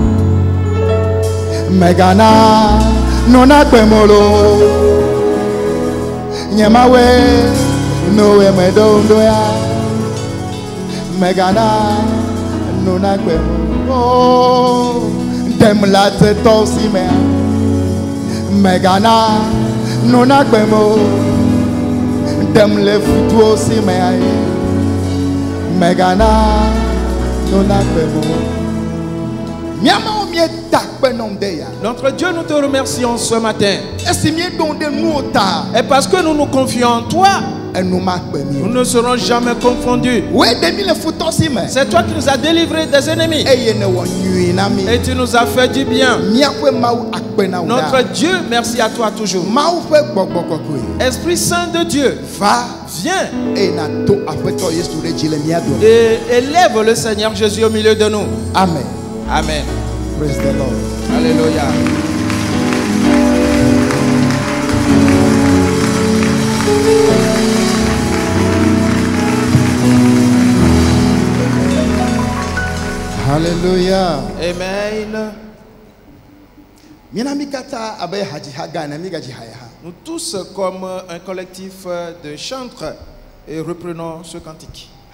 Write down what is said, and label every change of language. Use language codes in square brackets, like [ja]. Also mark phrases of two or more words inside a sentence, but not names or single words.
[fr] megana nuna kwemo lo Nyamawe no emedondo ya megana no na kwemo dem la te tosi me megana no na kwemo dem le futu osi me megana no na kwemo. Notre Dieu, nous te remercions ce matin. Et parce que nous nous confions en toi, nous ne serons jamais confondus. C'est toi qui nous as délivrés des ennemis. Et tu nous as fait du bien. Notre Dieu, merci à toi toujours. Esprit Saint de Dieu, viens et élève le Seigneur Jésus au milieu de nous. Amen. Amen. [en] Praise the Lord. [fr] Alléluia. Alléluia. Amen. Nous tous, comme un collectif de chantres, et reprenons ce cantique.